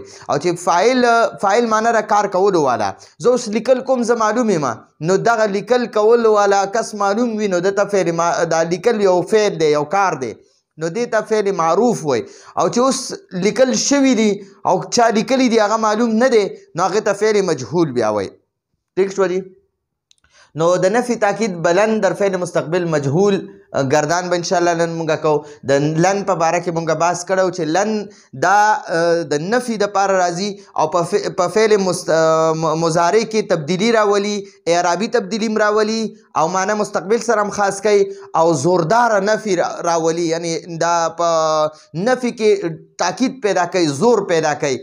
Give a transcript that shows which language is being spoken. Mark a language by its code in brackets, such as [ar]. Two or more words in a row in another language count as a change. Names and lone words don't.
[ps] او چې فاعل معنی ده کار کولو والا. زه اوس لیکل کوم، زه معلوم یم، نو دغه لیکل کولو والا کس معلوم وي نو دته فعل دا لیکل یو فعل دی، یو کار دی، نو دې ته فعل معروف وي. او چې اوس لیکل شوي دي او چا لیکلی دي هغه معلوم نه دی نو هغې ته فعل مجهول بیا وي. ٹھیک شوه دي؟ نو د نفي تاکید بلند در فعل مستقبل مجهول گردان به انشاءالله نن مونږ کوو. د لن په باره کې مونږ بحث کړی چې لن دا د نفي دپاره راځي او په فعل مضارع کې تبدیلي راولي، اعرابي تبدیلي هم راولي او معنی مستقبل سره هم خاص کوي او زورداره نفي راولي، یعنی دا په نفي کې تاکید پیدا کوي، زور پیدا کوي.